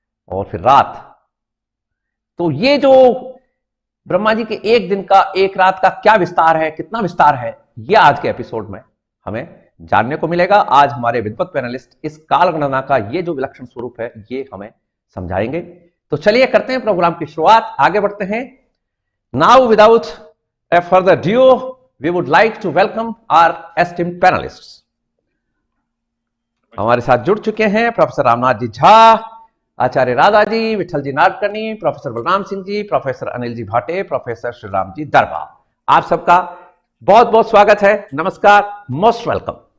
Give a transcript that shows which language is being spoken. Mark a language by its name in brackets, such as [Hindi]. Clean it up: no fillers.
[Hindi] और फिर रात, तो ये जो ब्रह्मा जी के एक दिन का, एक रात का क्या विस्तार है, कितना विस्तार है, ये आज के एपिसोड में हमें जानने को मिलेगा। आज हमारे विद्वत पैनलिस्ट इस कालगणना का ये जो विलक्षण स्वरूप है, ये हमें समझाएंगे। तो चलिए करते हैं प्रोग्राम की शुरुआत, आगे बढ़ते हैं। [English] Now without a further due we would like to welcome our esteemed panelists. [Hindi] हमारे साथ जुड़ चुके हैं प्रोफेसर रामनाथ जी झा, आचार्य राधा जी, विठल जी नाडकर्णी, प्रोफेसर बलराम सिंह जी, प्रोफेसर अनिल जी भाटे, प्रोफेसर श्रीराम जी दरभा। आप सबका बहुत बहुत स्वागत है। नमस्कार, [English] Most welcome.